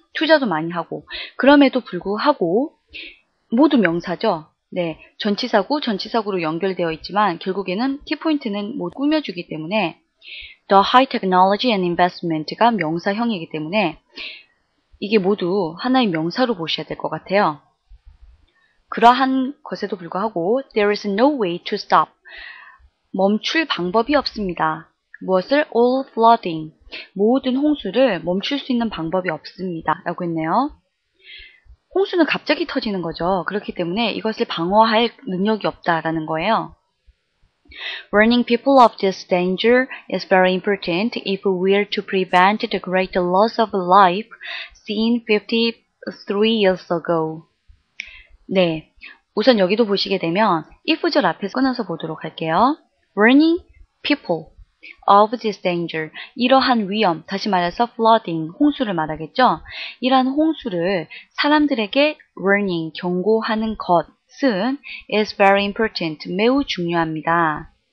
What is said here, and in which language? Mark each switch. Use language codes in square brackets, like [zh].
[ko] 투자도 많이 하고 그럼에도 불구하고 모두 명사죠. 네, 전치사구로 연결되어 있지만 결국에는 키포인트는 모두 꾸며주기 때문에 [en] The High Technology and Investment [ko] 가 명사형이기 때문에 이게 모두 하나의 명사로 보셔야 될 것 같아요. [en] 그러한 것에도 불구하고 There is no way to stop. [ko] 멈출 방법이 없습니다. 무엇을? [en] All flooding. [ko] 모든 홍수를 멈출 수 있는 방법이 없습니다. 라고 했네요. 홍수는 갑자기 터지는 거죠. 그렇기 때문에 이것을 방어할 능력이 없다라는 거예요. [en] Warning people of this danger is very important if we are to prevent the great loss of life seen 53 years ago. [ko] 네, 우선 여기도 보시게 되면 if절 앞에서 끊어서 보도록 할게요. [en] Warning people of this danger, [ko] 이러한 위험, 다시 말해서 flooding, 홍수를 말하겠죠. 이러한 홍수를 사람들에게 warning, 경고하는 것은 [en] is very important, [ko] 매우 중요합니다.